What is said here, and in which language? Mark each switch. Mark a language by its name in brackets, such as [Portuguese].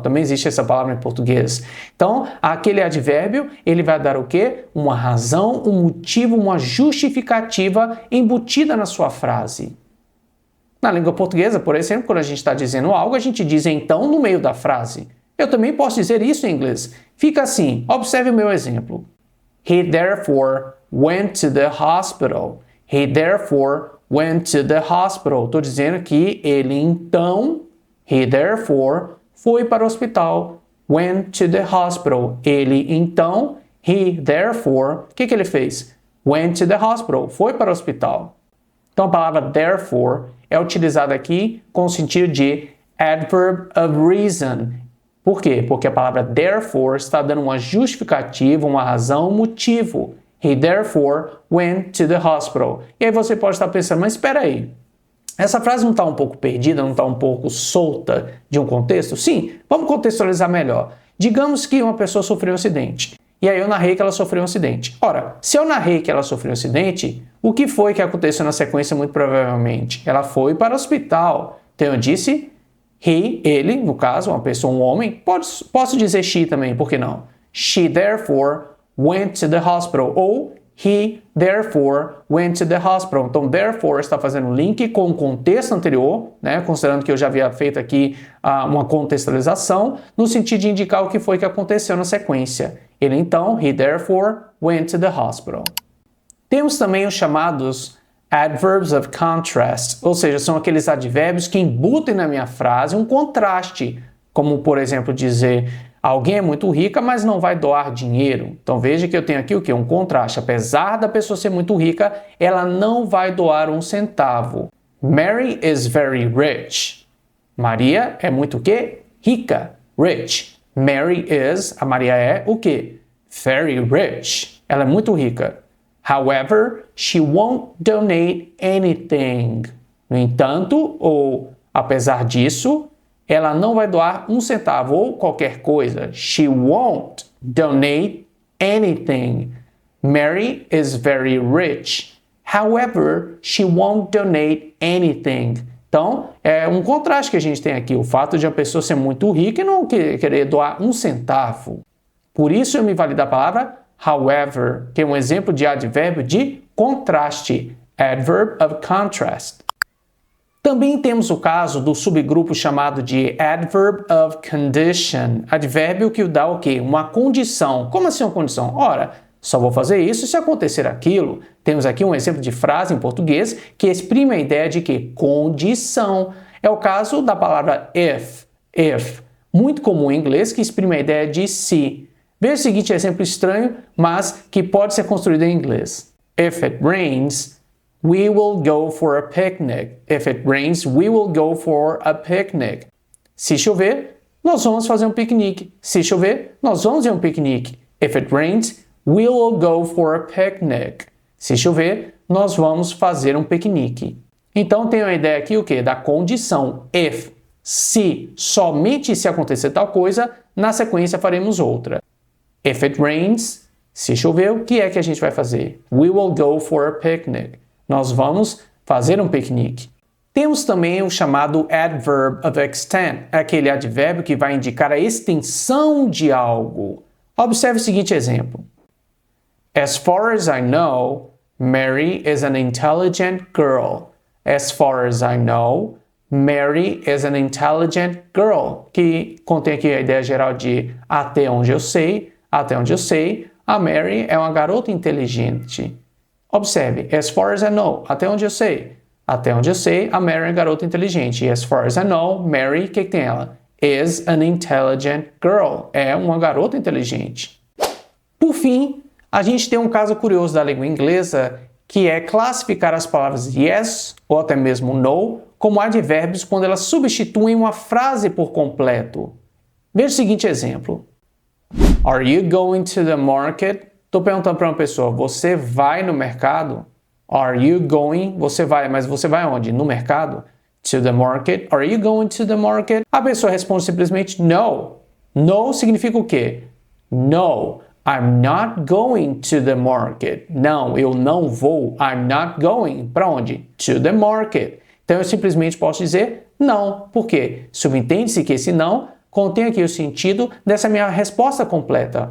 [Portuguese] Também existe essa palavra em português. Então, aquele advérbio, ele vai dar o quê? Uma razão, um motivo, uma justificativa embutida na sua frase. Na língua portuguesa, por exemplo, quando a gente está dizendo algo, a gente diz então no meio da frase. Eu também posso dizer isso em inglês. Fica assim, observe o meu exemplo. [English] He therefore went to the hospital. He therefore went to the hospital. [Portuguese] Estou dizendo que ele então, [English] he therefore, [Portuguese] foi para o hospital. [English] Went to the hospital. [Portuguese] Ele então, [English] he therefore, [Portuguese] o que ele fez? [English] Went to the hospital. [Portuguese] Foi para o hospital. Então a palavra therefore é utilizada aqui com o sentido de [English] adverb of reason. [Portuguese] Por quê? Porque a palavra therefore está dando uma justificativa, uma razão, um motivo. [English] He therefore went to the hospital. [Portuguese] E aí você pode estar pensando, mas espera aí, essa frase não está um pouco perdida, não está um pouco solta de um contexto? Sim, vamos contextualizar melhor. Digamos que uma pessoa sofreu um acidente. E aí eu narrei que ela sofreu um acidente. Ora, se eu narrei que ela sofreu um acidente, o que foi que aconteceu na sequência muito provavelmente? Ela foi para o hospital. Então eu disse ele, no caso, uma pessoa, um homem, posso dizer she também, por que não? [English] She therefore went to the hospital, ou he therefore went to the hospital. [Portuguese] Então, therefore está fazendo link com o contexto anterior, né? Considerando que eu já havia feito aqui uma contextualização, no sentido de indicar o que foi que aconteceu na sequência. Ele então, [English] he therefore went to the hospital. [Portuguese] Temos também os chamados [English] adverbs of contrast, [Portuguese] ou seja, são aqueles advérbios que embutem na minha frase um contraste, como por exemplo dizer alguém é muito rica, mas não vai doar dinheiro. Então veja que eu tenho aqui o quê? Um contraste. Apesar da pessoa ser muito rica, ela não vai doar um centavo. [English] Mary is very rich. [Portuguese] Maria é muito o quê? Rica. [English] Rich. Mary is, [Portuguese] a Maria é o quê? [English] Very rich. [Portuguese] Ela é muito rica. [English] However, she won't donate anything. [Portuguese] No entanto, ou apesar disso, ela não vai doar um centavo ou qualquer coisa. [English] She won't donate anything. Mary is very rich. However, she won't donate anything. [Portuguese] Então, é um contraste que a gente tem aqui. O fato de a pessoa ser muito rica e não querer doar um centavo. Por isso eu me valido a palavra however, que é um exemplo de advérbio de contraste. [English] Adverb of contrast. [Portuguese] Também temos o caso do subgrupo chamado de [English] adverb of condition, [Portuguese] advérbio que dá o quê? Uma condição. Como assim uma condição? Ora, só vou fazer isso se acontecer aquilo. Temos aqui um exemplo de frase em português que exprime a ideia de que condição. É o caso da palavra if. If. Muito comum em inglês que exprime a ideia de se. Veja o seguinte exemplo estranho, mas que pode ser construído em inglês. [English] If it rains, we will go for a picnic. If it rains, we will go for a picnic. [Portuguese] Se chover, nós vamos fazer um piquenique. Se chover, nós vamos ir a um piquenique. [English] If it rains, we will go for a picnic. [Portuguese] Se chover, nós vamos fazer um piquenique. Então tem a ideia aqui o quê? Da condição. If, se, somente se acontecer tal coisa, na sequência faremos outra. [English] If it rains, [Portuguese] se chover, o que é que a gente vai fazer? [English] We will go for a picnic. [Portuguese] Nós vamos fazer um piquenique. Temos também o chamado [English] adverb of extent, [Portuguese] aquele advérbio que vai indicar a extensão de algo. Observe o seguinte exemplo. [English] As far as I know, Mary is an intelligent girl. As far as I know, Mary is an intelligent girl. [Portuguese] Que contém aqui a ideia geral de até onde eu sei, a Mary é uma garota inteligente. Observe, [English] as far as I know, [Portuguese] até onde eu sei. Até onde eu sei, a Mary é uma garota inteligente. E [English] as far as I know, [Portuguese] Mary, o que tem ela? [English] Is an intelligent girl. [Portuguese] É uma garota inteligente. Por fim, a gente tem um caso curioso da língua inglesa, que é classificar as palavras yes ou até mesmo no como advérbios quando elas substituem uma frase por completo. Veja o seguinte exemplo. [English] Are you going to the market? [Portuguese] Estou perguntando para uma pessoa, você vai no mercado? [English] Are you going? [Portuguese] Você vai, mas você vai onde? No mercado? [English] To the market? Are you going to the market? [Portuguese] A pessoa responde simplesmente no. No significa o quê? No, [English] I'm not going to the market. [Portuguese] Não, eu não vou. [English] I'm not going. [Portuguese] Para onde? [English] To the market. [Portuguese] Então eu simplesmente posso dizer não. Por quê? Subentende-se que esse não contém aqui o sentido dessa minha resposta completa.